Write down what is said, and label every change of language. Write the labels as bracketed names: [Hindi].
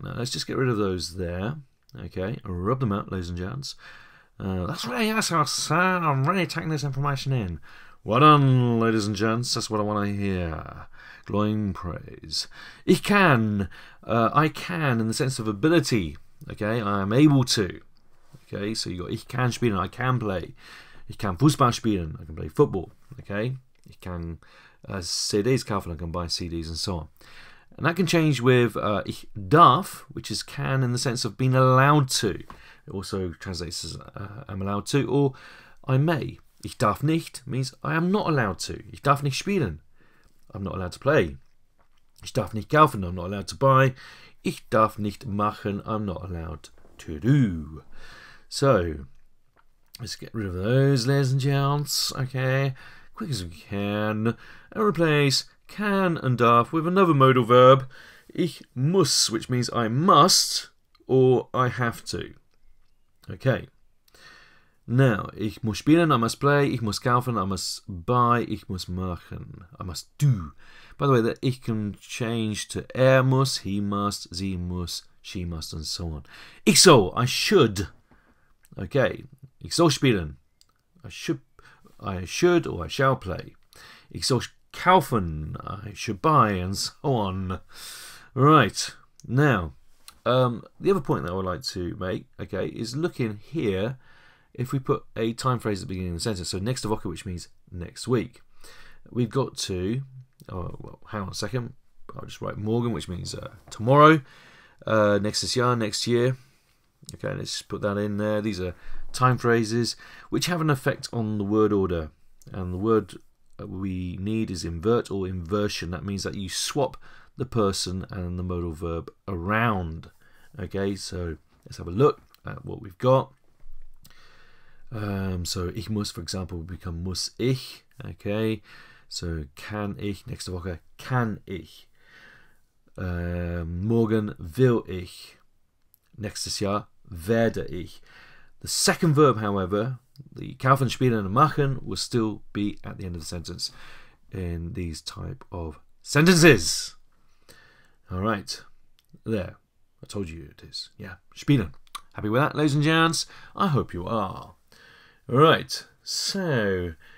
[English] Now, let's just get rid of those there. Okay, rub them out, ladies and gents. That's really awesome, sir. I'm really taking this information in. Well done, ladies and gents. That's what I want to hear. Glowing praise. [German] Ich kann. [English] I can in the sense of ability. Okay, I am able to. Okay, so you got [German] ich kann spielen. [English] I can play. [German] Ich kann Fußball spielen. [English] I can play football. Okay, [German] ich kann CDs kaufen. [English] I can buy CDs and so on. And that can change with [German] ich darf, [English] which is can in the sense of being allowed to. It also translates as I'm allowed to, or I may. [German] Ich darf nicht [English] means I am not allowed to. [German] Ich darf nicht spielen. [English] I'm not allowed to play. [German] Ich darf nicht kaufen. [English] I'm not allowed to buy. [German] Ich darf nicht machen. [English] I'm not allowed to do. So, let's get rid of those, ladies and gents. Okay, quick as we can. And replace can and darf with another modal verb. [German] Ich muss, [English] which means I must or I have to. Okay, now, [German] ich muss spielen, [English] I must play, [German] ich muss kaufen, [English] I must buy, [German] ich muss machen, [English] I must do. By the way, that ich can change to muss, he must, [German] sie muss, [English] she must, and so on. [German] Ich soll, [English] I should. Okay, [German] ich soll spielen, [English] I should or I shall play. [German] Ich soll kaufen, [English] I should buy, and so on. Right, now, the other point that I would like to make, okay, is look in here if we put a time phrase at the beginning of the sentence. So [German] nächste Woche, [English] which means next week. We've got to, well, hang on a second, I'll just write morgen, which means tomorrow. [German] Nächstes Jahr, [English] next year. Okay, let's just put that in there. These are time phrases which have an effect on the word order. And the word we need is invert or inversion. That means that you swap the person and the modal verb around. Okay, so let's have a look at what we've got. So [German] ich muss, [English] for example, will become [German] muss ich. [English] Okay, so [German] kann ich, nächste Woche kann ich. Morgen will ich. Nächstes Jahr werde ich. [English] The second verb, however, the kaufen, spielen, and machen, will still be at the end of the sentence in these type of sentences. All right, there. I told you it is. Yeah, spielen. Happy with that, ladies and gents? I hope you are. All right, so